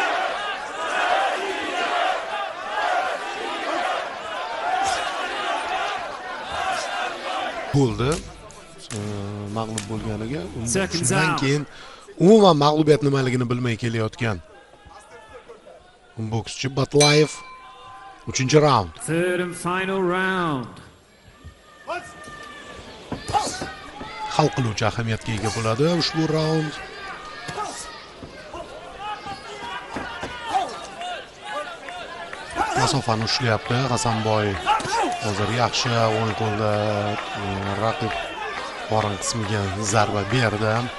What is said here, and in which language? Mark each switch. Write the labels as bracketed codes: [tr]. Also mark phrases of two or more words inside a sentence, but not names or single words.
[uz] Bo'ldi. Mag'lub bo'lganiga, undan keyin umuman mag'lubiyat nimaligini bilmay kelayotgan bokschi Batlaev. 3-raund. [en] Third and final round. [uz] hal qiluvchi ahamiyatga ega bo'ladi ushbu raund. Masofani ushlayapti Hasanboy. Hozir yaxshi o'ng qo'lda raqib qorin qismiga zarba berdi.